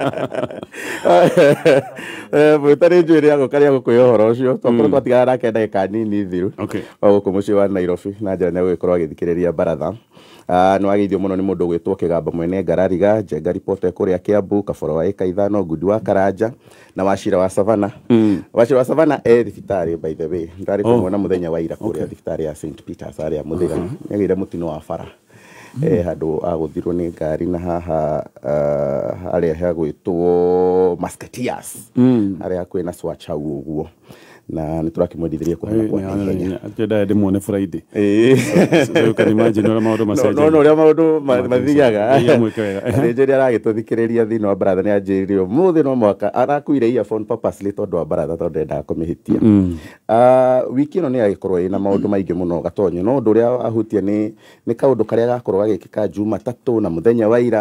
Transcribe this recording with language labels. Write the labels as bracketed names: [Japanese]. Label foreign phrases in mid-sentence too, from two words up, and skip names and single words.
[Kikuyu] mwĩta nĩ njũĩ rĩa gũka rĩa gũkwĩra ũhoro ũcio twakorwo twatigana nake ndagĩka nini thiru gũkũ mũciĩ wa Nairobi na njĩra nĩ gũgĩkorwo agĩthikĩrĩria baratha. No ageithio mũno nĩ mũndũ gwĩtwo Kĩgamba mwene Ngarariga, Njenga Reporter kũrĩa Kiambu, Kaboro wa ĩka ithano, Ngundi wa Karanja na Wachira wa Savana. Wachira wa Savana thibitarĩ [English] by the way [Kikuyu] ndarĩ kũmuona mũthenya wa ira kũrĩa thibitarĩ ya St Peters arĩa mũthĩga nĩagĩire mũtino wa bara handũ agũthirwo nĩ ngari na haha harĩa hagwĩtwo Musketeers harĩa kwĩna Swatch hau ũguo na nĩ tũrakĩmwendithĩria kũhana kwa ihenya. Atenda ndĩmuone Friday. [English] So can imagine [Kikuyu] ũrĩa maũndũ macenjia. No ũrĩa maũndũ mathiaga. Nĩ njĩra aragĩtũthikĩrĩria thĩinĩ wa baratha nĩ anjĩrĩire mũthĩ no mwaka arakuire [English] earphone purposely [Kikuyu] tondũ wa baratha tondũ endaga kũmĩhĩtia. Wiki ĩno nĩ agĩkorwo ĩna maũndũ maingĩ mũno gatonyo no ũndũ ũrĩa ahutia nĩ kaũndũ karĩa gakorwo gagĩkĩka Jumatatũ na mũthenya wa ira.